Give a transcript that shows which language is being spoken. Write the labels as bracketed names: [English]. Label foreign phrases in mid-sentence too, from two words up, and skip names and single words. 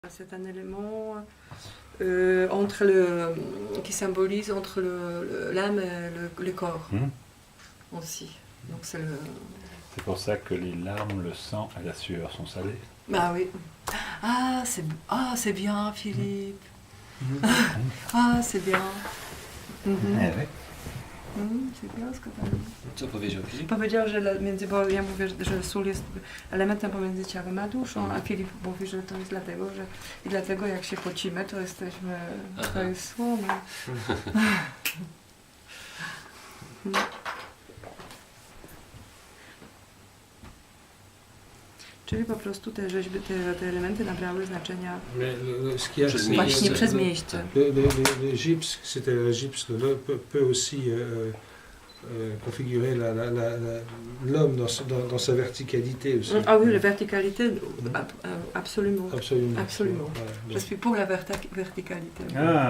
[French] C'est un élément qui symbolise entre l'âme et le corps aussi. Donc c'est pour ça que les larmes, le sang et la sueur sont salés. Bah oui. C'est bien, Philippe. C'est bien. C'est bien, [Polish] co tam. Co powiedział Filip? Powiedział, że bo ja mówię, że sól jest elementem pomiędzy ciałem a duszą, a Filip mówi, że to jest dlatego jak się pocimy, to jesteśmy, to jest słoma. Czyli po prostu te rzeźby, te elementy nabrały znaczenia właśnie przez miejsce. [French] Le gypse, c'était le gypse, peut aussi configurer l'homme dans sa verticalité aussi. Ah oui, la verticalité, absolument. Absolument. Je suis pour la verticalité. Ah.